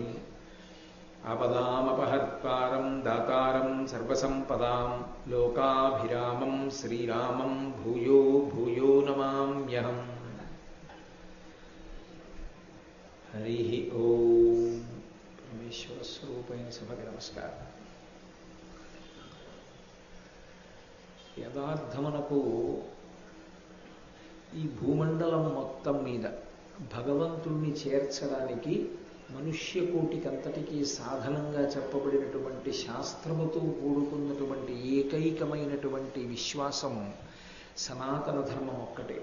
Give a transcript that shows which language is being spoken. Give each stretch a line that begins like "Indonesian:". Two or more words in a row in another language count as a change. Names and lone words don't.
Sanskrit: आपदामपहर्तारं दातारं सर्वसम्पदां लोकाभिरामं श्रीरामं भूयो भूयो नमाम्यहम्। हरिः ओम्।
Telugu: పరమేశ్వర స్వరూపైన సభకి నమస్కారం। యథార్థమునకు ఈ భూమండలం మొత్తం మీద భగవంతుణ్ణి చేర్చడానికి మనుష్యకోటికంతటికీ సాధనంగా చెప్పబడినటువంటి శాస్త్రముతో కూడుకున్నటువంటి ఏకైకమైనటువంటి విశ్వాసము సనాతన ధర్మం ఒక్కటే.